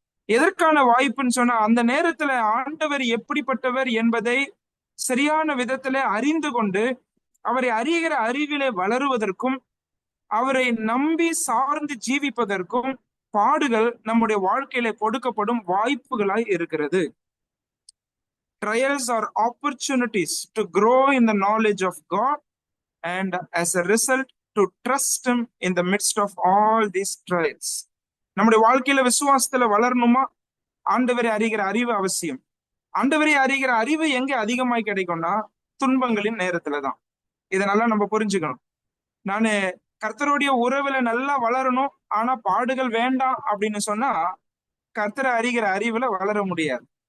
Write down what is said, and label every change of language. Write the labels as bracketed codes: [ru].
[ta] எதற்கான வாய்ப்புன்னு சொன்னா, அந்த நேரத்துல ஆண்டவர் எப்படிப்பட்டவர் என்பதை சரியான விதத்திலே அறிந்து கொண்டு அவரை அறிகிற அறிவிலே வளருவதற்கும் அவரை நம்பி சார்ந்து ஜீவிப்பதற்கும் பாடுகள் நம்முடைய வாழ்க்கையில கொடுக்கப்படும் வாய்ப்புகளாய் இருக்கிறது. [en] Trials are opportunities to grow in the knowledge of God and as a result to trust him in the midst of all these trials. [ta] நம்முடைய வாழ்க்கையில விசுவாசத்துல வளரணுமா, ஆண்டவரை அறிகிற அறிவு அவசியம். ஆண்டவரை அறிகிற அறிவு எங்க அதிகமாய் கிடைக்கும்னா துன்பங்களின் நேரத்துலதான். இதனால நம்ம புரிஞ்சுக்கணும். நானு கர்த்தருடைய உறவுல நல்லா வளரணும், ஆனா பாடுகள் வேண்டாம் அப்படின்னு சொன்னா கர்த்தரை அறிகிற அறிவுல வளர முடியாது.